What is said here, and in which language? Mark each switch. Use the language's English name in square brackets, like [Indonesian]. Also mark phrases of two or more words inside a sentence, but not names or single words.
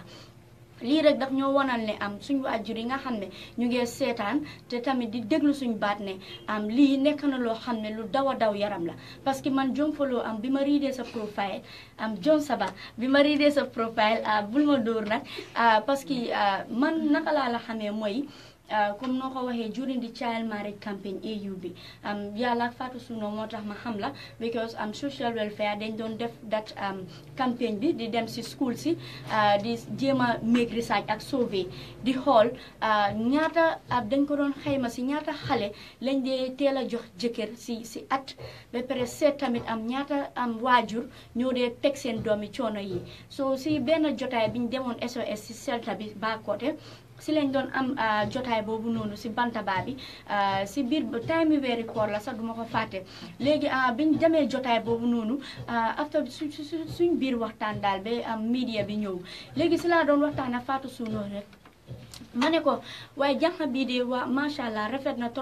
[Wolof] lii rek daf ñoo wonal ne suñu waajur yi nga xam ne ñu ngi seetaan te tamit di déglu suñu baat ne lii nekk na loo xam ne lu daw a daw yaram la. [French] Parce que [Wolof] man Jompolo bi ma riidee sa profile Jonsaba bi ma riidee sa profile bul ma dóor nag [French] parce que [Wolof] man naka laa la xamee mooy comme noo ko waxee [English] during the child marriage campaign [Wolof] AUB yàlla Fatou Suno moo tax ma xam la because [English] social welfare [Wolof] dañ doon def [English] that campaign [Wolof] bi di dem si school si di jéem a [English] make research [Wolof] ak survey di xool ñaata dañ ko doon xayma si ñaata xale lañ dee teel a jox jëkkër si at ba pare seet tamit ñaata waajur ñoo dee teg seen doomi coono yi so si benn jotaay bi ñu demoon SOS si selta bi ba côté si lañ doon am jotaay boobu noonu si Bantaba bi si biir time yi weeri koor la sax duma ko fàtte léegi biñ demee jotaay boobu noonu after suñ biir waxtaan daal ba media bi ñëw léegi si laa doon waxtaan ak Fatou Suno rek ma ne ko waaye jànq bii de waa [Arabic] ما شاء الله [Wolof] rafet na